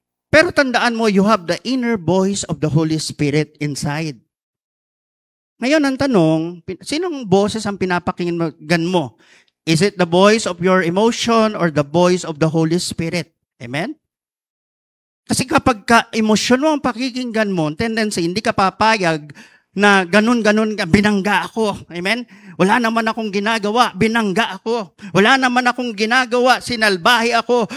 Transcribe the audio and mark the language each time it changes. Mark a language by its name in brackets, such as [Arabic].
[Filipino] Pero tandaan mo, [English] you have the inner voice of the Holy Spirit inside. [Filipino] Ngayon, ang tanong, sinong boses ang pinapakinggan mo? [English] Is it the voice of your emotion or the voice of the Holy Spirit? Amen? [Filipino] Kasi kapag emosyon mo ang pakikinggan mo, tendency, hindi ka papayag na ganun-ganun ka, binangga ako. Amen? Wala naman akong ginagawa, binangga ako. Wala naman akong ginagawa, sinalbahe ako.